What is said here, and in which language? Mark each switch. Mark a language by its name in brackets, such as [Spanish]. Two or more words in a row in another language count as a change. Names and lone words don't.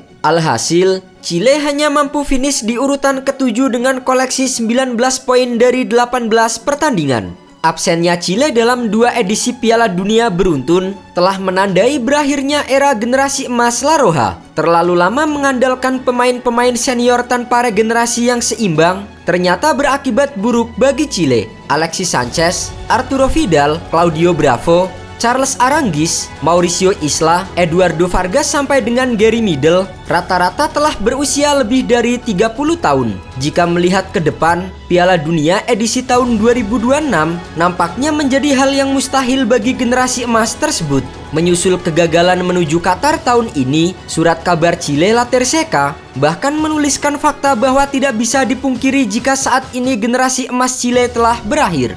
[Indonesian] Alhasil, Chile hanya mampu finish di urutan ke-7 dengan koleksi 19 poin dari 18 pertandingan. Absennya Chile dalam 2 edisi Piala Dunia beruntun telah menandai berakhirnya era generasi emas La Roja. Terlalu lama mengandalkan pemain-pemain senior tanpa regenerasi yang seimbang ternyata berakibat buruk bagi Chile. Alexis Sanchez, Arturo Vidal, Claudio Bravo, Charles Aranguiz, Mauricio Isla, Eduardo Vargas sampai dengan Gary Medel rata-rata telah berusia lebih dari 30 tahun. Jika melihat ke depan, Piala Dunia edisi tahun 2026 nampaknya menjadi hal yang mustahil bagi generasi emas tersebut. Menyusul kegagalan menuju Qatar tahun ini, surat kabar Chile La Tercera bahkan menuliskan fakta bahwa tidak bisa dipungkiri jika saat ini generasi emas Chile telah berakhir.